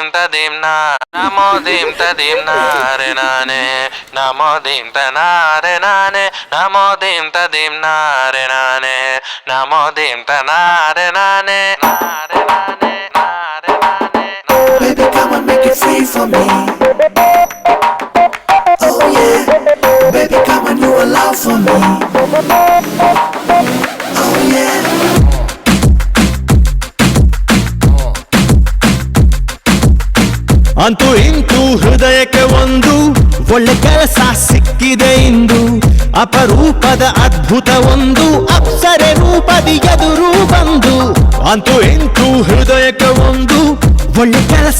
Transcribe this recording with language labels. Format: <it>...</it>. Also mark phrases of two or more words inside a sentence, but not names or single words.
<en>tadim na namo dim tadim na re nane namo dim tanare nane namo dim tadim na re nane namo dim tanare nane nare nane nare nane. Baby, come on, make it free for me. Oh yeah, baby, come on, you allow for me. Oh yeah.</en> <kn>ಅಂತೂ ಇಂತೂ ಹೃದಯಕ್ಕೆ ಒಂದು ಒಳ್ಳೆ ಕೆಲಸ ಸಿಕ್ಕಿದೆ ಇಂದು ಅಪರೂಪದ ಅದ್ಭುತ ಒಂದು ಅಪ್ಸರೆ ರೂಪದಿ ಎದುರು ಬಂದು ಅಂತೂ ಇಂತೂ ಹೃದಯಕ್ಕೆ ಒಂದು ಒಳ್ಳೆ ಕೆಲಸ</kn>